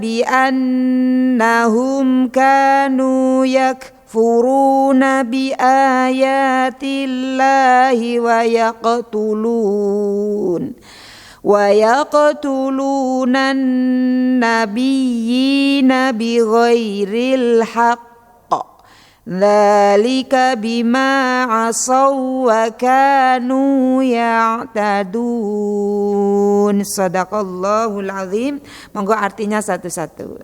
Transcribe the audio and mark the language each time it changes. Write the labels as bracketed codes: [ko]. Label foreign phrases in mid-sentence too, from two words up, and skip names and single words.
[ar] بأنهم كانوا يكفرون بآيات الله ويقتلون ويقتلون النبيين بغير الحق ذلك بما عصوا وكانوا يعتدون. صدق الله العظيم. [id] Monggo artinya satu-satu.